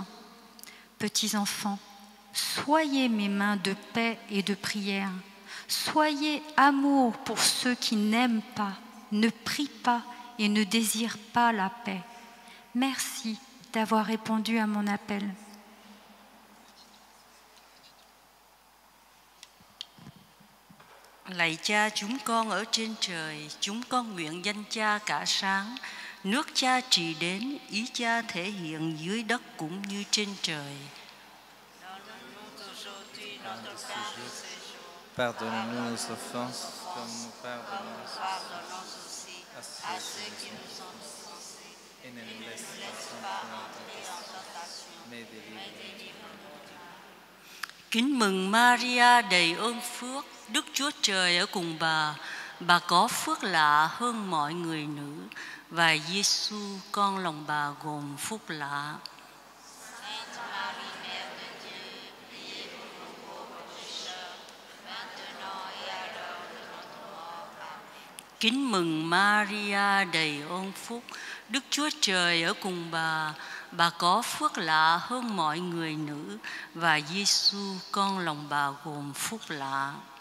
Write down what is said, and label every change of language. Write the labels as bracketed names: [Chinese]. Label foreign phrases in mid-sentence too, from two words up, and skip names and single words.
[French] Petits enfants, soyez mes mains de paix et de prière. Soyez amour pour ceux qui n'aiment pas, ne prient pas et ne désirent pas la paix. Merci d'avoir répondu à mon appel. [Vietnamese] Lạy Cha chúng con ở trên trời, chúng con nguyện danh Cha cả sáng. Nước Cha trì đến, ý Cha thể hiện dưới đất cũng như trên trời. [French] pardonne-nous nos offenses, comme nous pardonnons à ceux qui nous ont offensés, et ne nous laisse pas entrer en tentation, mais délivre-nous. [Vietnamese] Kính mừng Maria đầy ơn phước, Đức Chúa Trời ở cùng bà có phước lạ hơn mọi người nữ, và Giêsu con lòng bà gồm phúc lạ. Kính mừng Maria đầy ơn phúc, Đức Chúa Trời ở cùng bà có phước lạ hơn mọi người nữ, và Giêsu con lòng bà gồm phúc lạ.